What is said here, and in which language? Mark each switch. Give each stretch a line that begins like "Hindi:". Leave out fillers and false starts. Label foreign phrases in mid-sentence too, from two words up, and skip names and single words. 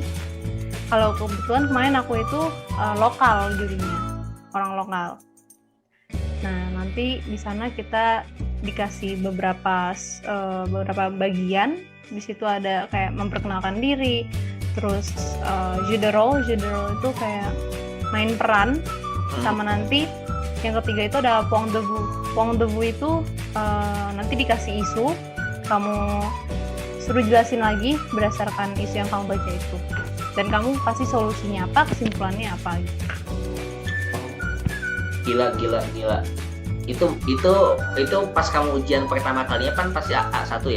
Indonesian: Kalau kebetulan kemarin aku itu lokal jurinya, orang lokal. Nah, nanti di sana kita dikasih beberapa bagian. Di situ ada kayak memperkenalkan diri, terus
French: jeu de rôle
Indonesian: itu kayak main peran, sama nanti yang ketiga itu ada
French: point de vue. Point de vue
Indonesian: itu nanti dikasih isu, kamu suruh jelasin lagi berdasarkan isu yang kamu baca itu, dan kamu pasti solusinya apa, kesimpulannya apa gitu. Gila. Itu pas kamu ujian pertama kalinya kan pasti A1 ya?